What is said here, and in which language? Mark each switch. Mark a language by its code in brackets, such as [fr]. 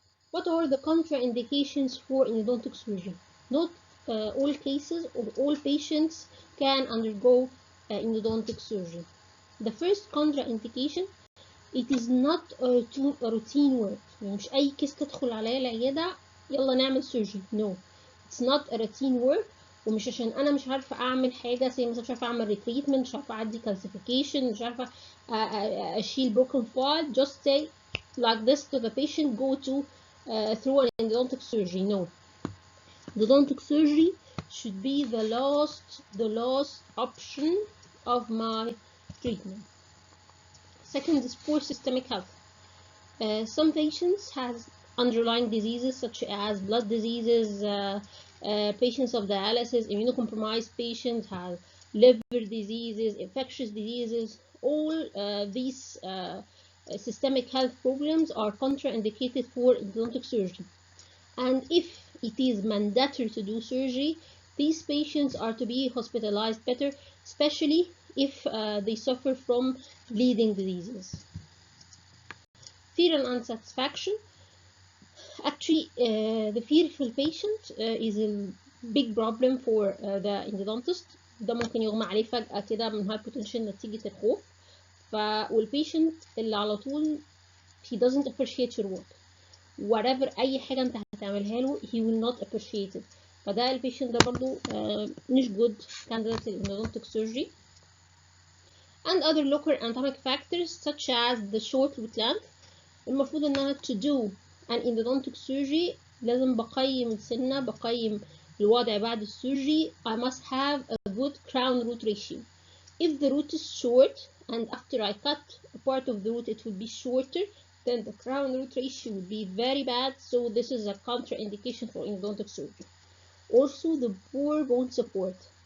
[en] What are the contraindications for endodontic surgery? Not all cases or all patients can undergo endodontic surgery. The first contraindication, it is not a routine work. [ar] يعني مش أي كيس تدخل عليا العيادة يلا نعمل surgery. [en] No, it's not a routine work. [ar] ومش عشان أنا مش عارفة أعمل حاجة زي مثلا مش عارفة أعمل retreatment، مش عارفة أعدي calcification، مش عارفة أشيل broken file. [en] Just say like this to the patient, go to through an endodontic surgery. No, endodontic surgery should be the last option of my treatment. Second is poor systemic health. Some patients have underlying diseases such as blood diseases, patients of dialysis, immunocompromised patients have liver diseases, infectious diseases. All these systemic health problems are contraindicated for endodontic surgery. And if it is mandatory to do surgery, these patients are to be hospitalized better, especially if they suffer from bleeding diseases. Fear and unsatisfaction. Actually, the fear for the patient is a big problem for the endodontist. [ar] ده ممكن يغمى عليه فجأة كده من hypotension نتيجة الخوف. والبيشنت اللي على طول [en] he doesn't appreciate your work. whatever [ar] أي حاجة أنت هتعملها له [en] he will not appreciate it. [ar] فده البيشنت ده برضو مش [en] good candidate in endodontic surgery. And other local anatomic factors such as the short root length. [ar] المفروض ان انا [en] to do an endodontic surgery [ar] لازم بقيم السنة، بقيم الوضع بعد السيرجري. [en] I must have a good crown root ratio. If the root is short and after I cut a part of the root it will be shorter, then the crown root ratio will be very bad. So this is a contraindication for endodontic surgery. Also the poor bone support.